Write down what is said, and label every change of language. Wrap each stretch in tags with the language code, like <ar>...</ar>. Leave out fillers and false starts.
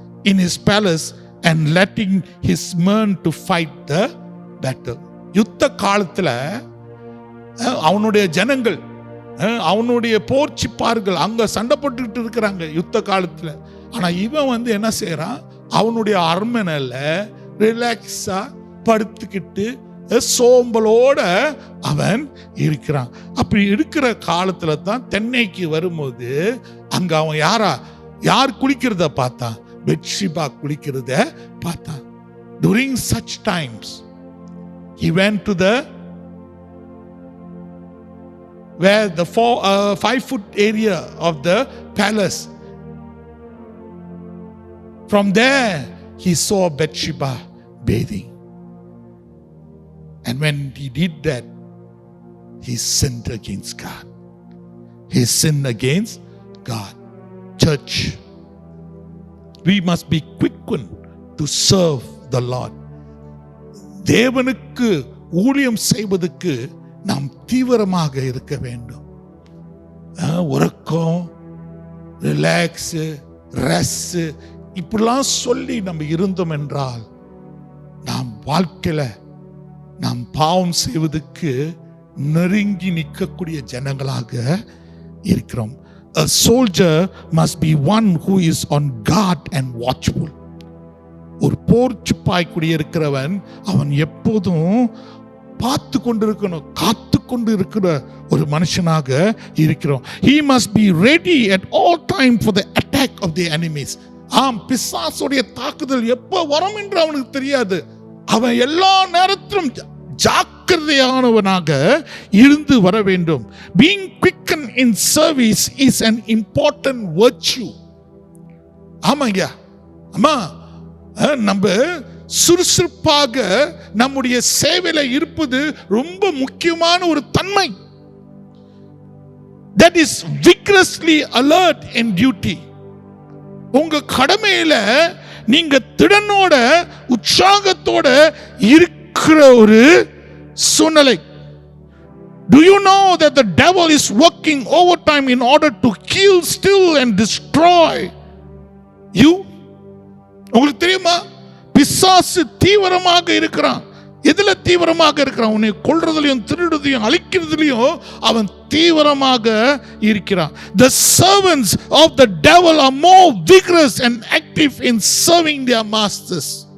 <en>in his palace and letting his men to fight the battle.</en> <ta>யுத்த காலத்துல அவனுடைய ஜனங்கள், அவனுடைய போர் சிப்பார்கள் அங்க சண்டை போட்டுக்கிட்டு இருக்கிறாங்க யுத்த காலத்துல. ஆனா இவன் என்ன செய்யறான், அவனுடைய அரண்மனையில ரிலாக்ஸா படுத்துக்கிட்டு சோம்பலோட அவன் இருக்கிறான். அப்படி இருக்கிற காலத்துல தான் தென்னைக்கு வரும்போது அங்க அவன் யார் குளிக்கிறத பார்த்தான், பெத்ஷிபா குளிக்கிறத பார்த்தான்.</ta> <en>During such times he went to the where the 5-foot area of the palace. From there he saw Bathsheba bathing, and when he did that, he sinned against God. He sinned against God. Church, we must be quickened to serve the Lord.</en> <ta>தேவனுக்கு ஊழியம் செய்வதற்கு நாம் தீவிரமாக இருக்க வேண்டும். உறக்கம், relax, rest இப்படிலாம் சொல்லி நம்ம இருந்தோம் என்றால் நாம் வாழ்க்கையில நாம் பாவம் செய்வதற்கு நெருங்கி நிற்கக்கூடிய ஜனங்களாக இருக்கிறோம்.</ta> <en>A soldier must be one who is on guard and watchful.</en> <ta>ஒரு போர் சிப்பாய் குடியிருக்கிறவன் அவன் எப்போதும் பார்த்து கொண்டிருக்கணும், காத்து கொண்டு இருக்கிற ஒரு மனுஷனாக இருக்கிறோம்.</ta> <en>He must be ready at all time for the attack of the enemies.</en> <ta>பிசாசுடைய தாக்குதல் எப்போ வரும் என்று அவனுக்கு தெரியாது. அவன் எல்லா நேரத்திலும் ஜாக்கிரதையானவனாக இருந்து வர வேண்டும்.</ta> <en>Being quickened in service is an important virtue.</en> <ta>ஆமாங்க, அம்மா நம்ம சுறுசுறுப்பாக நம்முடைய சேவையில இருப்பது ரொம்ப முக்கியமான ஒரு தன்மை.</ta> <en>That is vigorously alert in duty.</en> <ta>உங்க கடமையில நீங்க திடனோட உற்சாகத்தோட இருக்கிற ஒரு சூழ்நிலை.</ta> <en>Do you know that the devil is working overtime in order to kill, steal and destroy you?</en> <ta>உங்களுக்கு தெரியுமா, பிசாசு தீவிரமாக இருக்கிறான். எதுல தீவிரமாக இருக்கிறான்? உன்னை கொல்றதுலயும் திருடுறதையும் அழிக்கிறதுலயும் அவன் தீவிரமாக இருக்கிறான்.</ta> <en>The servants of the devil are more vigorous and active in serving their masters.</en>